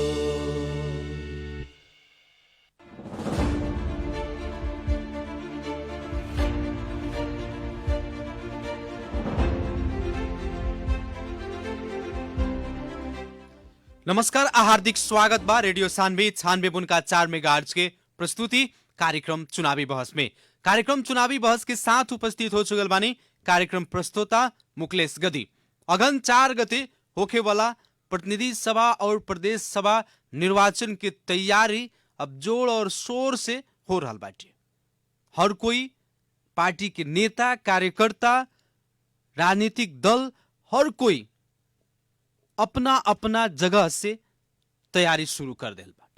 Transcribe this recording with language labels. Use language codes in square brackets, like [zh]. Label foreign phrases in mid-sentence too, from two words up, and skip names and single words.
[bho] नमस्कार, हार्दिक स्वागत बा रेडियो सान्वी 96.4 मेगाहर्ट्ज के प्रस्तुति कार्यक्रम चुनावी बहस में। कार्यक्रम चुनावी बहस के साथ उपस्थित हो चुकल बानी कार्यक्रम प्रस्तोता मुकेश गदी। अगन 4 गते होखे वाला प्रतिनिधि सभा और प्रदेश सभा निर्वाचन की तैयारी अब जोर और शोर से हो रहा बाटे। हर कोई पार्टी के नेता, कार्यकर्ता, राजनीतिक दल, हर कोई अपना अपना जगह से तैयारी शुरू कर दिल बाटे।